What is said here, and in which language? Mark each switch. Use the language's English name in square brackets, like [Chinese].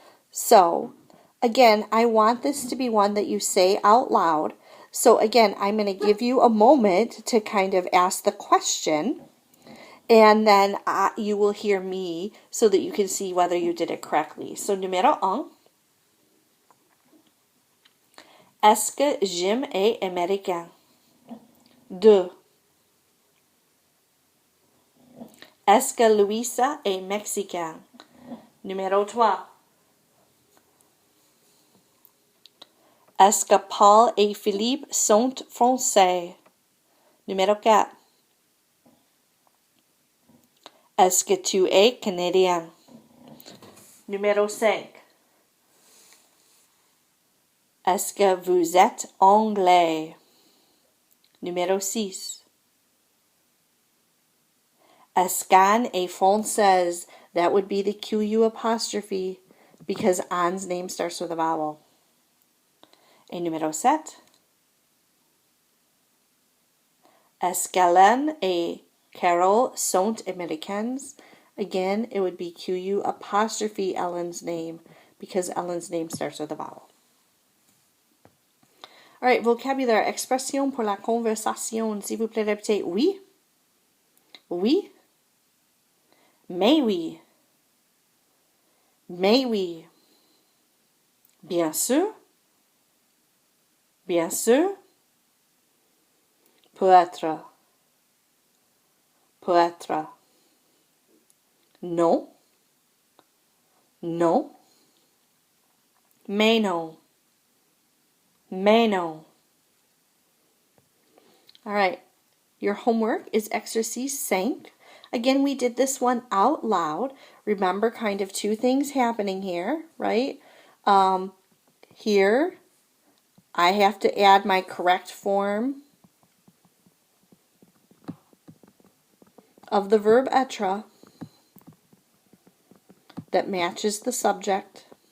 [English] So, again, I want this to be one that you say out loud. So again, I'm going to give you a moment to kind of ask the question. And then you will hear me so that you can see whether you did it correctly. [French] So, numéro 1. Est-ce que Jim est américain? 2. Est-ce que Luisa est mexicain? Numéro 3. Est-ce que Paul et Philippe sont français? Numéro 4. Est-ce que tu es canadien? Numéro 5. Est-ce que vous êtes anglais? Numéro 6. Est-ce qu'Anne est française? [English] That would be the QU apostrophe because Anne's name starts with a vowel. [French] Et numéro 7. Est-ce qu'Hélène et Carol sont américaines? [English] Again, it would be QU apostrophe Ellen's name because Ellen's name starts with a vowel. [French] All right, vocabulaire, expression pour la conversation. S'il vous plaît, répétez oui, oui, mais oui, mais oui, bien sûr, peut-être, peut-être, non, non, mais non, mais non. [English] All right, your homework is exercise 5. Again, we did this one out loud. Remember kind of two things happening here, right? Here, I have to add my correct form of the verb être that matches the subject.